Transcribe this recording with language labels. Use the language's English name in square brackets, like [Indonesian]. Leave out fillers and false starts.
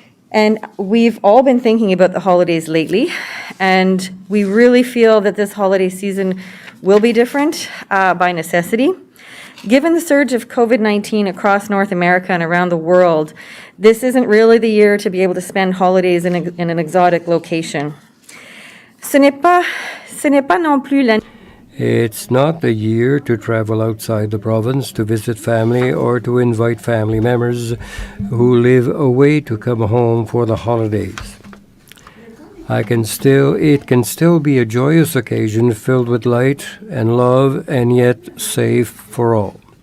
[English] And we've all been thinking about the holidays lately, and we really feel that this holiday season will be different by necessity. Given the surge of COVID-19 across North America and around the world, this isn't really the year to be able to spend holidays in an exotic location. [French] Ce n'est pas non plus l'année. [English] It's not the year to travel outside the province to visit family or to invite family members who live away to come home for the holidays. It can still be a joyous occasion filled with light and love and yet safe for all.